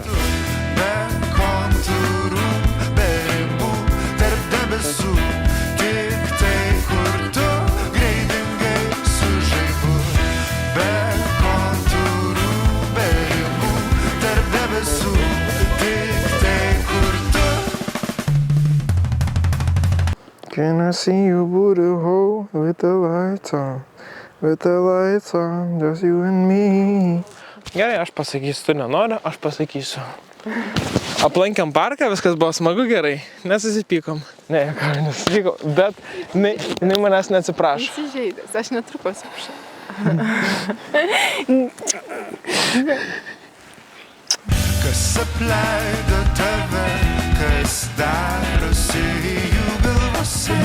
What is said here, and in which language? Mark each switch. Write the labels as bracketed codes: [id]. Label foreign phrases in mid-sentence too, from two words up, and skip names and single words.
[lt] be kontūrų, be ribų, tarp debesų, tik tai kur tu greitingai su žaibu. Be kontūrų, be ribų, tarp debesų, tik tai kur tu. [en] Can I see you booty hole with the lights on? With the lights on, just you and me. [lt] Gerai, aš pasakysiu, tu nenori, aš pasakysiu. Aplankėm parką, viskas buvo smagu, gerai, nesusipykom. Ne, ką, nesusipykom, bet jinai manęs neatsiprašo. Įsižeidęs, aš netruko atsiprašau. Kas apleido tave, kas darosi jų galvose.